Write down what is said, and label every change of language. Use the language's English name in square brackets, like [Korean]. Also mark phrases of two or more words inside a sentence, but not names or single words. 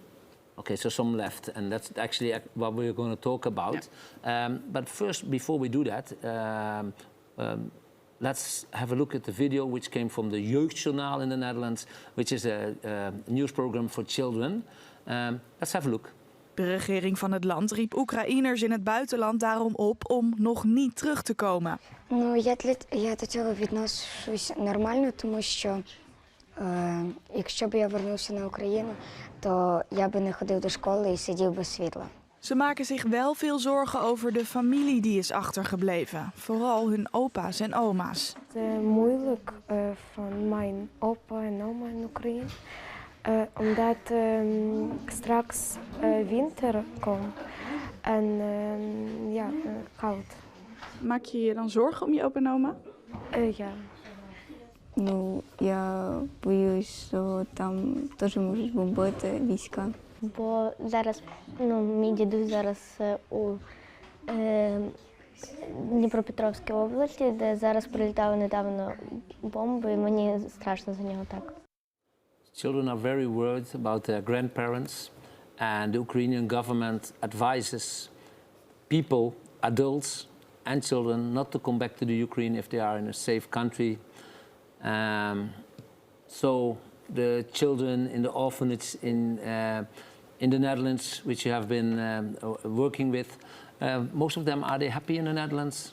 [English] Okay, so some left, and that's actually what we're going to talk about. Yeah. But first, before we do that, let's have a look at the video which came from the Jeugdjournaal in the Netherlands, which is a news program for children. Let's have a look. [Dutch] De regering van het land riep Oekraïners in het buitenland daarom op om nog niet terug te komen. [Ukrainian] Ну, я до цього відношусь нормально, тому що якщо б я вернувся на Україну, то я би не ходив до школи і сидів без світла. [Dutch] Ze maken zich wel veel zorgen over de familie die is achtergebleven. Vooral hun opa's en oma's. Het is moeilijk van mijn opa en oma in Oekraïne. Omdat straks winter komt en ja, koud. Maak je je dan zorgen om je opa en oma? Ja. [Ukrainian] Ну, я боюсь, що там теж можуть бомбити війська. Бо зараз, мій дідусь зараз у Дніпропетровській області, де зараз прилітали недавно бомби, і мені страшно за нього так. [English] Children are very worried about their grandparents, and the Ukrainian government advises people, adults and children, not to come back to the Ukraine if they are in a safe country. So the children in the orphanage in the Netherlands, which you have been working with, most of them, are they happy in the Netherlands?